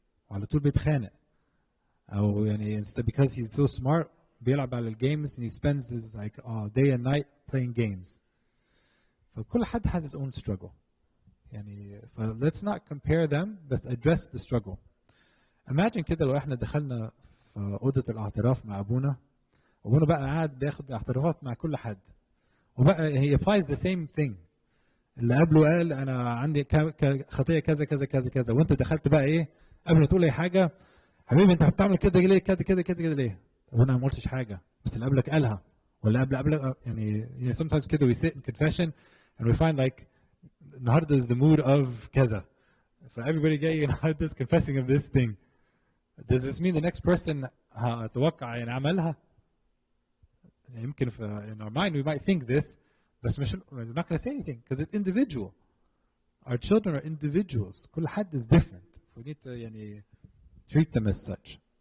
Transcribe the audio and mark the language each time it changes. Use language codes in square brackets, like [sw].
[ar] وعلى طول بيتخانق. [en] أو instead because he's so smart [ar] بيلعب على الجيمز [en] and he spends his day and night playing games. [ar] فكل حد [en] has his own struggle. let's not compare them but address the struggle. [ar] Imagine كده لو احنا دخلنا في أوضة الاعتراف مع أبونا بقى قاعد بياخد اعترافات مع كل حد وبقى [en] he applies the same thing. [ar] اللي قبله قال أنا عندي خطية كذا كذا كذا كذا وأنت دخلت بقى إيه قبل ما تقول أي حاجة حبيبي أنت بتعمل كده ليه كده ليه؟ وأنا ما قلتش حاجة بس اللي قبلك قالها ولا قبلك sometimes كده [en] we sit in confession and we find like [ar] النهارده [en] is the mood of [ar] كذا. [en] So everybody جاي this confessing of this thing. Does this mean the next person [ar] هتوقع عملها؟ [en] يمكن in our mind we might think this, but we're not going to say anything because it's individual. Our children are individuals. [ar] كل حد [en] is different. We need to treat them as such.